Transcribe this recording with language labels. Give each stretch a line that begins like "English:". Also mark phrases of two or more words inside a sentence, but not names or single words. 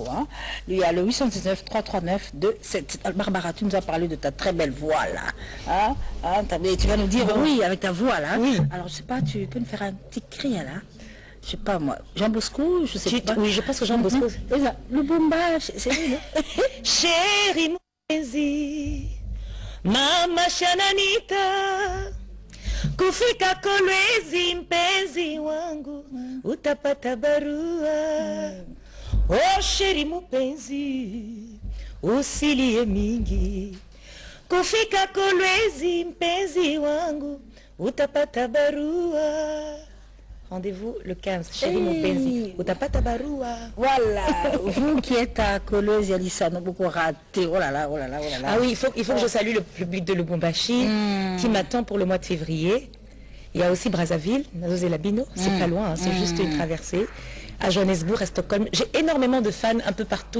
French: Il y a le 819 339 277. Barbara, tu nous as parlé de ta très belle voix, là. Tu vas nous dire oui avec ta voix, là. Oui. Alors, je sais pas, tu peux nous faire un petit cri, là. Je sais pas moi, Jean Bosco, je sais pas. Oui, je pense que Jean Bosco. Le bomba, c'est lui, non?
Swahili: Chérie mpenzi, mama Shananita, kufika Kolwezi mpenzi wangu, utapata barua. Oh chérie mpenzi, usilie mingi, kufika Kolwezi mpenzi wangu, utapata barua.
French: Rendez-vous le 15, chérie Mpenzi.
Swahili: Utapata barua.
French: Voilà, vous qui êtes à Kolwezi, Alissa, non beaucoup raté. Oh là là, oh là là, oh là là. Ah oui, il faut que je salue le public de Lubumbashi qui m'attend pour le mois de février. Il y a aussi Brazzaville, Nazo Labino, c'est pas loin, c'est juste une traversée. À Johannesburg, à Stockholm. J'ai énormément de fans un peu partout.